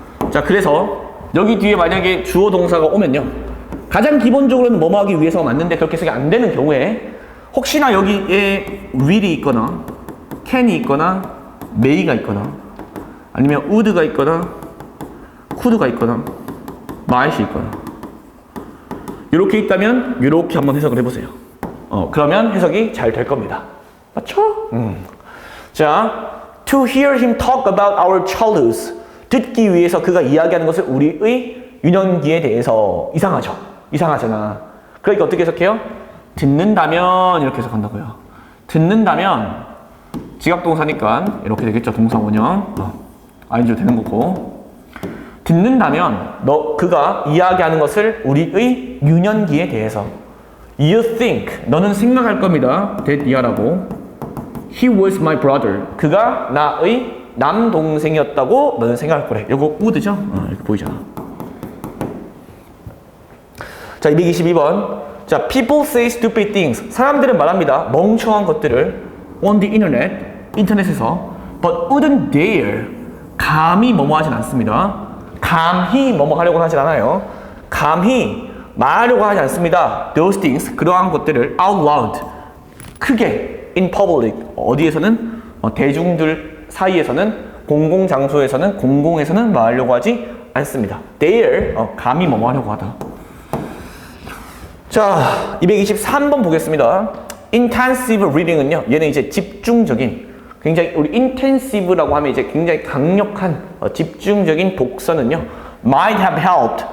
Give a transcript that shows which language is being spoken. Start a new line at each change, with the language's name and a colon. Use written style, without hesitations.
Korean: 자, 그래서 여기 뒤에 만약에 주어 동사가 오면요, 가장 기본적으로는 뭐뭐 하기 위해서가 맞는데 그렇게 해석이 안 되는 경우에 혹시나 여기에 will이 있거나 can이 있거나 may가 있거나 아니면 would가 있거나 could가 있거나 might이 있거나 이렇게 있다면 이렇게 한번 해석을 해보세요. 그러면 해석이 잘 될 겁니다. 맞죠?
English: 자, to hear him talk about our childhoods.
Korean: 듣기 위해서 그가 이야기하는 것을 우리의 유년기에 대해서. 이상하잖아. 그러니까 어떻게 해석해요? 듣는다면 이렇게 해석한다고요. 듣는다면 지각동사니까 이렇게 되겠죠. 동사 원형 아니죠, 되는 거고. 듣는다면 그가 이야기하는 것을 우리의 유년기에 대해서.
English: You think,
Korean: 너는 생각할 겁니다.
English: that
Korean: 이하라고.
English: He was my brother.
Korean: 그가 나의 남동생이었다고 너는 생각할 거래. 이거 would죠? 이렇게 보이잖아. 자, 222번.
English: 자, people say stupid things.
Korean: 사람들은 말합니다. 멍청한 것들을
English: on the internet,
Korean: 인터넷에서.
English: But wouldn't dare.
Korean: 감히 뭐뭐 하진 않습니다. 감히 뭐뭐 하려고 하진 않아요. 감히 말하려고 하지 않습니다.
English: Those things,
Korean: 그러한 것들을
English: out loud, 크게, in public,
Korean: 어디에서는? 대중들 사이에서는, 공공장소에서는, 공공에서는 말하려고 하지 않습니다. Dare, 감히 뭐뭐 하려고 하다. 자, 223번 보겠습니다. Intensive reading은요, 얘는 이제 집중적인, 굉장히 우리 intensive라고 하면 이제 굉장히 강력한 집중적인 독서는요,
English: might have helped.